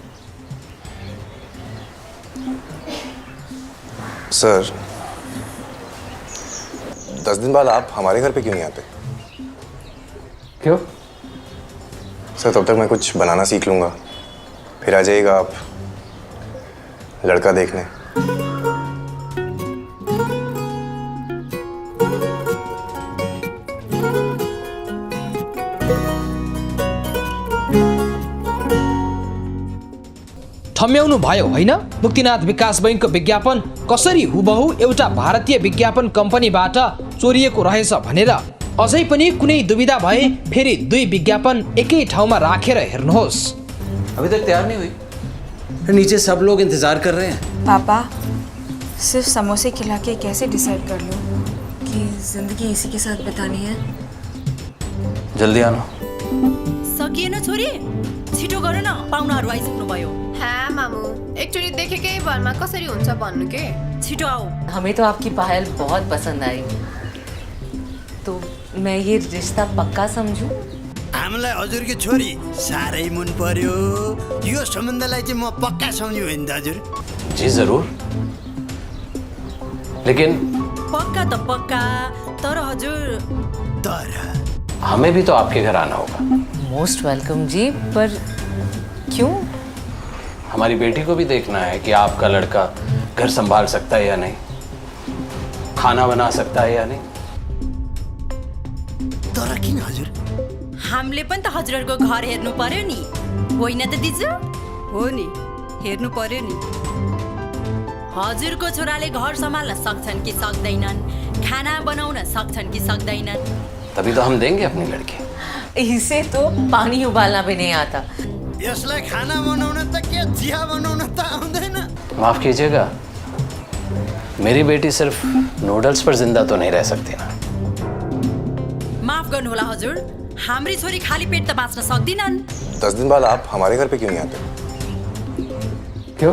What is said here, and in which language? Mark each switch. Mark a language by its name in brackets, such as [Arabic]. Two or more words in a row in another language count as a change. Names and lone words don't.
[Hindi] सर, 10 दिन बाद आप हमारे घर पे क्यों नहीं आते? क्यों? सर, तब तक मैं कुछ बनाना सीख लूँगा, फिर आ जाइएगा आप लड़का देखने। [Nepali] थम्याउनु भयो होइन? मुक्तिनाथ विकास बैङ्कको विज्ञापन कसरी हुबहु एउटा भारतीय विज्ञापन कम्पनीबाट चोरिएको रहेछ भनेर अझै पनि कुनै दुविधा भए फेरि दुई विज्ञापन एकै ठाउँमा राखेर हेर्नुहोस्। [Hindi] अभी तक तैयार नहीं हुई? नीचे सब लोग इंतजार कर रहे हैं। पापा, सिर्फ समोसे खिला के कैसे डिसाइड कर लूँ कि जिंदगी इसी के साथ बितानी है? जल्दी आना। [Nepali] सकिएन छोरी, छिटो गर न, पाहुनाहरू आइसक्नु भयो। हाँ मामू, एकचोटि देखेकै भरमा कसरी हुन्छ भन्नु के। छिटो आओ। [Hindi] हमें तो आपकी पायल बहुत पसंद आई, तो मैं ये रिश्ता पक्का समझूं? [Nepali] हामीलाई हजुरकी छोरी साह्रै मन पर्यो, यो सम्बन्धलाई चाहिँ म पक्का सम्झ्छु नि त हजुर। [Hindi] जी जरूर, लेकिन [Nepali] पक्का त पक्का, तर हजुर तर [Hindi] हमें भी तो आपके घर आना होगा। [English] most welcome [Hindi] जी, पर क्यों? हमारी बेटी को भी देखना है कि आपका लड़का घर संभाल सकता है या नहीं, खाना बना सकता है या नहीं। [Nepali] तर किन हजुर? हामीले पनि त हजुरहरूको घर हेर्नु पर्यो नि, होइन त दिजु? हो नि, हेर्नु पर्यो नि। हजुरको छोराले घर सम्हाल्न सक्छन् कि सक्दैनन्, खाना बनाउन सक्छन् कि सक्दैनन्, [Hindi] तभी तो हम देंगे अपनी लड़की। इसे तो पानी उबालना भी नहीं आता। [Nepali] यसलाई खाना बनाउन त के चिया बनाउन त आउँदैन। [Hindi] माफ कीजिएगा, मेरी बेटी सिर्फ नूडल्स पर जिंदा तो नहीं रह सकती ना। [Nepali] माफ गर्नुहोला हजुर, हाम्री छोरी खाली पेट त बाँच्न सक्दिनन्। [Hindi] 10 दिन बाद आप हमारे घर पे क्यों नहीं आते? क्यों?